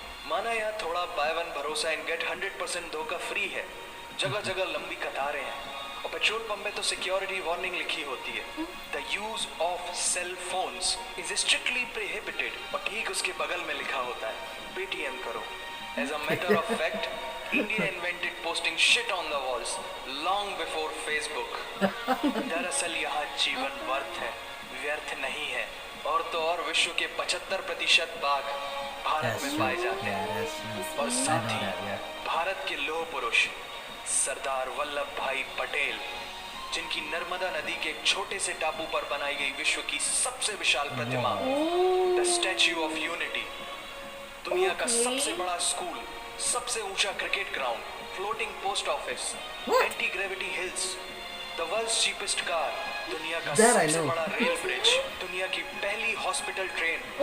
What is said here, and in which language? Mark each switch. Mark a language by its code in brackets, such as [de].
[hi] माना यहाँ थोड़ा [en] buy one [hi] भरोसा एंड गेट 100% धोखा फ्री है, जगह जगह लंबी कतारें हैं और पेट्रोल पंप में तो सिक्योरिटी वार्निंग लिखी होती है, [en] the use of cell phones is strictly prohibited, [hi] और ठीक उसके बगल में लिखा होता है पेटीएम करो। [en] As a matter of fact, India invented posting shit on the walls long before Facebook. [hi] दरअसल यहाँ जीवन व्यर्थ नहीं है, और तो और विश्व के 75% बाघ भारत में पाए जाते हैं। और साथ ही भारत के लौह पुरुष सरदार वल्लभ भाई पटेल, जिनकी नर्मदा नदी के एक छोटे से टापू पर बनाई गई विश्व की सबसे विशाल प्रतिमा, द स्टैच्यू ऑफ यूनिटी, दुनिया का सबसे बड़ा स्कूल, सबसे ऊंचा cricket ground, floating post office, anti gravity hills, [en] the world's cheapest car, [hi] दुनिया का सबसे बड़ा रेल ब्रिज, दुनिया की पहली हॉस्पिटल ट्रेन।